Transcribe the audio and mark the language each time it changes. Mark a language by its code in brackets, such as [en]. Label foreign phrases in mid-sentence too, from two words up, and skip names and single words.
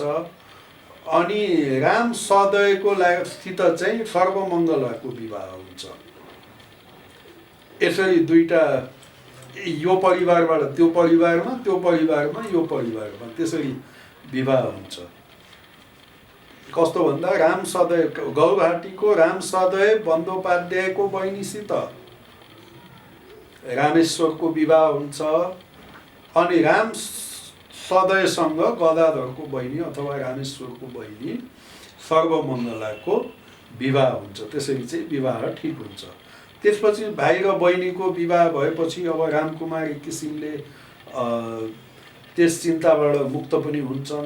[ne] अनि राम सदयको सित चाहिँ सर्वमङ्गलाको विवाह हुन्छ। यसरी दुईटा, यो परिवारबाट त्यो परिवारमा, त्यो परिवारमा यो परिवारमा, त्यसरी विवाह हुन्छ। कस्तो भन्दा राम सदय, गौरहाटीको राम सदय बन्दोपाध्यायको बहिनीसित रामेश्वरको विवाह हुन्छ। अनि राम सदयसँग गदाधरको बहिनी अथवा रामेश्वरको बहिनी सर्वमङ्गलाको विवाह हुन्छ। त्यसरी चाहिँ विवाह ठिक हुन्छ। त्यसपछि भाइ र बहिनीको विवाह भएपछि अब रामकुमार एक किसिमले त्यस चिन्ताबाट मुक्त पनि हुन्छन्।